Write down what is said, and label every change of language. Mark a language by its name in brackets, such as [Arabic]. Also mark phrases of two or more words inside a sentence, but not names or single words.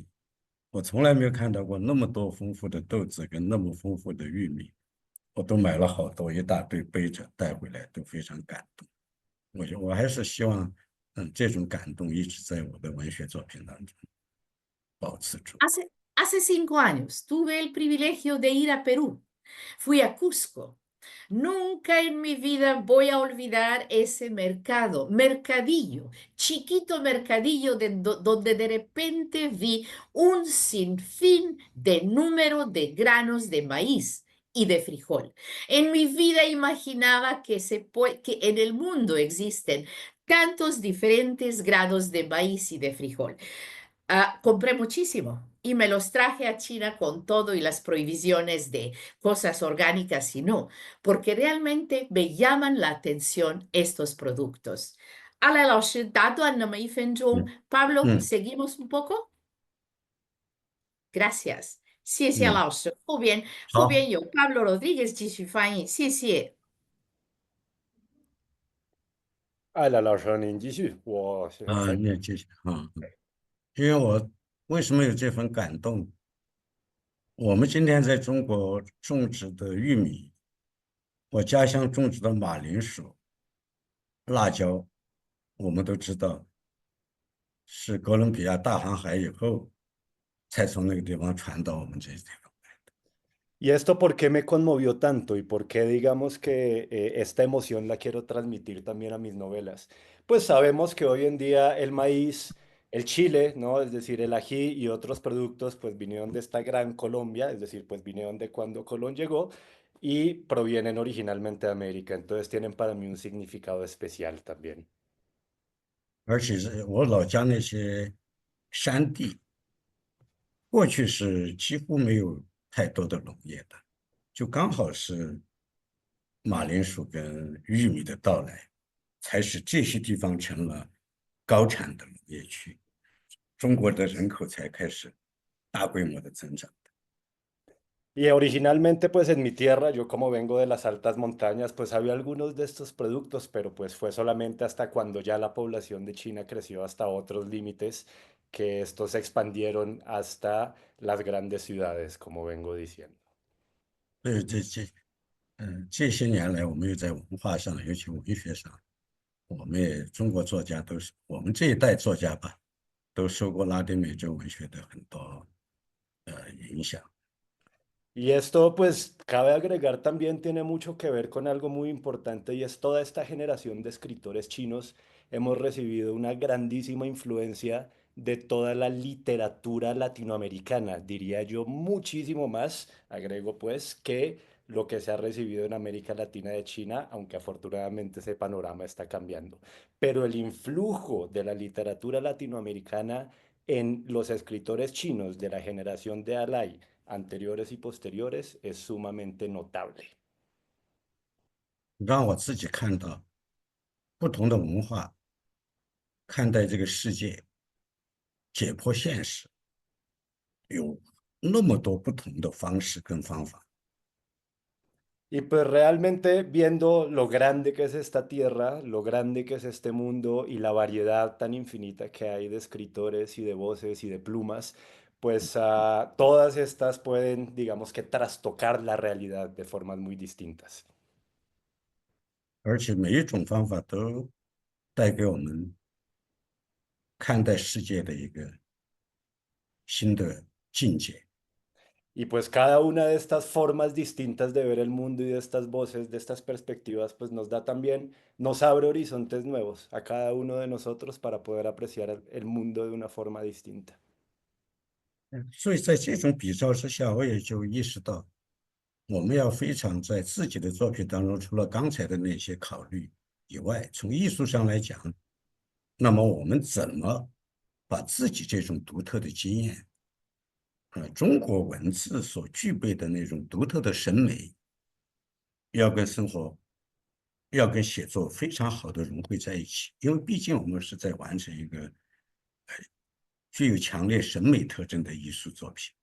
[Chinese] 我从来没有看到过那么多丰富的豆子跟那么丰富的玉米，我都买了好多，一大堆背着带回来，都非常感动。我还是希望，这种感动一直在我的文学作品当中保持住。 [Spanish] Hace 5 años tuve el privilegio de ir a Perú. Fui a Cusco. Nunca en mi vida voy a olvidar ese mercadillo, chiquito mercadillo donde de repente vi un sinfín de número de granos de maíz y de frijol. En mi vida imaginaba que en el mundo existen tantos diferentes grados de maíz y de frijol. Compré muchísimo y me los traje a China con todo y las prohibiciones de cosas orgánicas y no, porque realmente me llaman la atención estos productos. [Chinese] 阿赖老师，打断那么1分钟嗯 [Spanish] Pablo, 嗯 ¿seguimos un poco? Gracias. [Chinese] 嗯，好，谢谢老师。后边有 Pablo Rodríguez 继续翻译，谢谢。艾拉老师，您继续，我现在你也继续啊。因为我为什么有这份感动？我们今天在中国种植的玉米，我家乡种植的马铃薯、辣椒，我们都知道是哥伦比亚大航海以后才从那个地方传到我们这些地方。 [Spanish] ¿Y esto por qué me conmovió tanto y por qué digamos que esta emoción la quiero transmitir también a mis novelas? Pues sabemos que hoy en día el maíz, el chile, ¿no? Es decir, el ají y otros productos pues vinieron de esta gran Colombia, es decir, pues vinieron de cuando Colón llegó y provienen originalmente de América, entonces tienen para mí un significado especial también. [Chinese] 而且是我老家那些山地，过去是几乎没有太多的农业的，就刚好是马铃薯跟玉米的到来，才使这些地方成了高产的农业区，中国的人口才开始大规模的增长。 [Spanish] Y originalmente, pues en mi tierra, yo como vengo de las altas montañas, pues había algunos de estos productos, pero pues fue solamente hasta cuando ya la población de China creció hasta otros límites que estos se expandieron hasta las grandes ciudades, como vengo diciendo. [Chinese] 所以这些年来，我们又在文化上，尤其文学上，我们也中国作家都是我们这一代作家吧，都受过拉丁美洲文学的很多影响。 [Spanish] Y esto, pues, cabe agregar también tiene mucho que ver con algo muy importante y es toda esta generación de escritores chinos. Hemos recibido una grandísima influencia de toda la literatura latinoamericana, diría yo muchísimo más, agrego pues, que lo que se ha recibido en América Latina de China, aunque afortunadamente ese panorama está cambiando. Pero el influjo de la literatura latinoamericana en los escritores chinos de la generación de Alai, anteriores y posteriores, es sumamente notable. [Chinese] 让我自己看到不同的文化看待这个世界，解剖现实，有那么多不同的方式跟方法。 [Spanish] Y pues realmente viendo lo grande que es esta tierra, lo grande que es este mundo y la variedad tan infinita que hay de escritores y de voces y de plumas, pues todas estas pueden, digamos que, trastocar la realidad de formas muy distintas. [Chinese] 而且每一种方法都带给我们看待世界的一个新的境界。 [Spanish] Y pues cada una de estas formas distintas de ver el mundo y de estas voces, de estas perspectivas, pues nos da también, nos abre horizontes nuevos a cada uno de nosotros para poder apreciar el mundo de una forma distinta. [Chinese] 所以在这种比较之下，我也就意识到，我们要非常在自己的作品当中，除了刚才的那些考虑以外，从艺术上来讲，那么我们怎么把自己这种独特的经验，中国文字所具备的那种独特的审美，要跟生活，要跟写作非常好的融汇在一起，因为毕竟我们是在完成一个具有强烈审美特征的艺术作品。